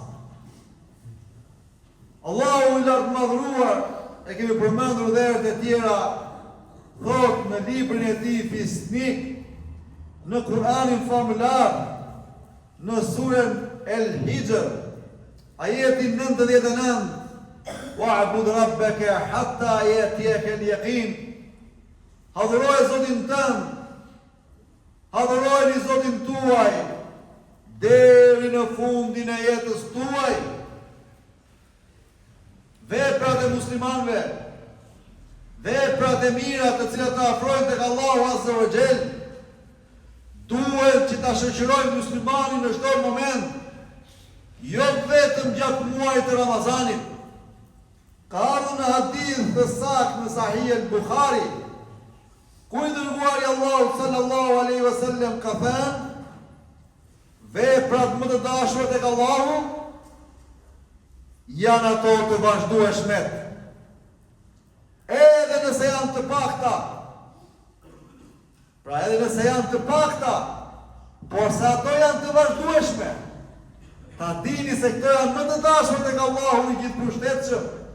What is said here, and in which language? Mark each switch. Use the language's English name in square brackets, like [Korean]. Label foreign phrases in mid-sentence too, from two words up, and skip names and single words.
[Albanian] Allahu i lartë madhruar, e kemi përmendur dhe herët e tjera, thot në librin e tij Fisnik, në Kur'anin famullar, në surën El-Hijr, ajeti 99, [Arabic] واعبد ربك حتى يأتيك اليقين. [Albanian] Adhuroj Zotin tënd, adhurojeni Zotin tuaj deri në fundin e jetës tuaj. Veprat e muslimanëve, veprat e mira të cilat të afrojnë tek Allahu [Arabic] عز وجل, [Albanian] duhet që ta shoqërojmë muslimanin në çdo moment, jo vetëm gjatë muajit të Ramazanit. Ka ardhur në hadith të saktë në Sahih al-Bukhari, ku i dërguari Allahu [Arabic] صلى الله عليه وسلم [Albanian] ka thënë, veprat më të dashura tek Allahu janë ato të vazhdueshmet, edhe nëse janë të pakta. Pra edhe nëse janë të pakta, por se ato janë të vazhdueshme, ta dini se këto janë më të dashura tek Allahu i gjithëpushtetshëm.